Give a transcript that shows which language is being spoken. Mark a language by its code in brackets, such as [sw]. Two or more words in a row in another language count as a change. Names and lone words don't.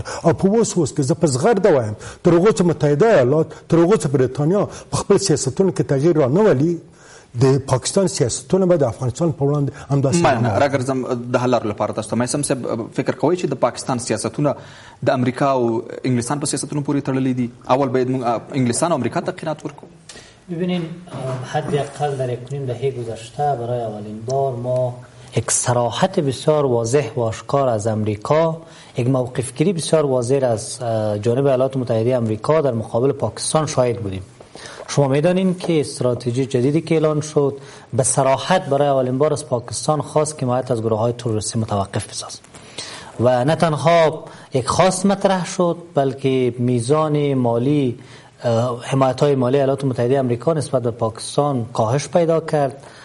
[ps] او په اوس کې زه په زغرده وایم تر هغو چې متحده ایالات تر هغو چې بریتانیا په خپل سیاستونو کې تغییر را نه ولي د پاکستان سیاستونه به د افغانستان په وړاندې همداسې مننه. راګرځم د حل لارو لپاره تاسو ته مایسم صاحب فکر کوئ چې د پاکستان سیاستونه د امریکا او انګلستان په سیاستونو پورې تړلي دي؟ اول باید موږ انګلستان او امریکا ته قناعت ورکړو. [fa] ببینین حداقل در 1.5 دهه گذشته برای اولین بار ما یک صراحت بسیار واضح و آشکار از امریکا، یک موقفگیری بسیار واضح از جانب ایالات متحده امریکا در مقابل پاکستان شاهد بودیم. شما میدانین که استراتژی جدیدی که اعلان شد به صراحت برای اولین بار از پاکستان خواست که حمایت از گروه‌های تروریستی متوقف بسازد و نه تنها یک خواست مطرح شد بلکه میزان مالی حمایت‌های مالی ایالات متحده آمریکا نسبت به پاکستان کاهش پیدا کرد.